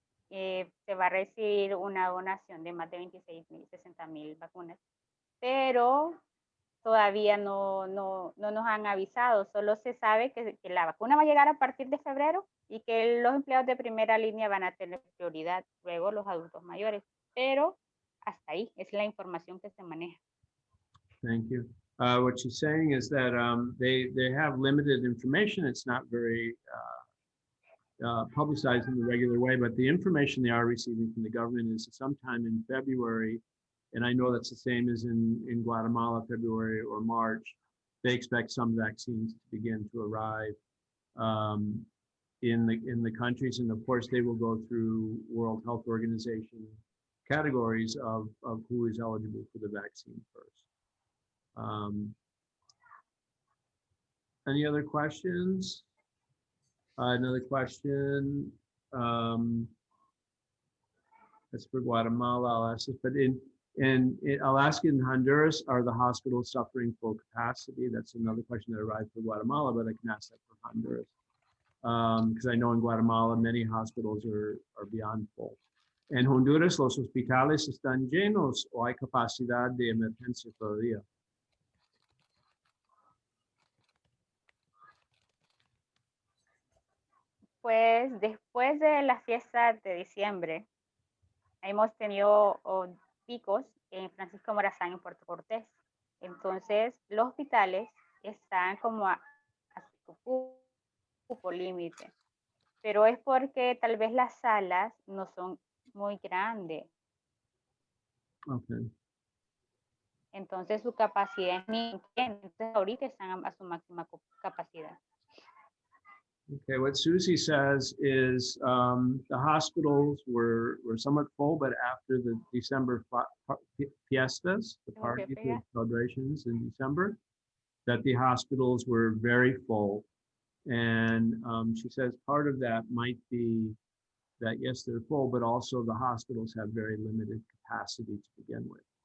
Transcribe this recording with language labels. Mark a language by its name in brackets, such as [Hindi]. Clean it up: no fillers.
[Spanish] Se va a recibir una donación de más de 26,000, 60,000 vacunas, pero todavía no nos han avisado, solo se sabe que la vacuna va a llegar a partir de febrero y que los empleados de primera línea van a tener prioridad, luego los adultos mayores, pero hasta ahí es la información que se maneja. [English] Thank you. What she's saying is that they have limited information. It's not very publicized in the regular way, but the information they are receiving from the government is sometime in February, and I know that's the same as in Guatemala, February or March. They expect some vaccines to begin to arrive in the countries, and of course they will go through World Health Organization categories of who is eligible for the vaccine first. Any other questions? Another question. That's for Guatemala. I'll ask this, but I'll ask in Honduras, are the hospitals suffering full capacity? That's another question that arrived for Guatemala, but I can ask that for Honduras. Because I know in Guatemala, many hospitals are beyond full. [Spanish] En Honduras, los hospitales están llenos o hay capacidad de emergencia todavía. Pues después de las fiestas de diciembre, hemos tenido picos en Francisco Morazán y Puerto Cortés. Entonces, los hospitales están como a su cupo límite. Pero es porque tal vez las salas no son muy grandes. [English] Okay. [Spanish] Entonces, su capacidad es mínima. Entonces, ahorita están a su máxima capacidad. [English] Okay, what Susie says is the hospitals were somewhat full, but after the December fiestas, the parties, the celebrations in December, that the hospitals were very full. And she says part of that might be that, yes, they're full, but also the hospitals have very limited capacity to begin with.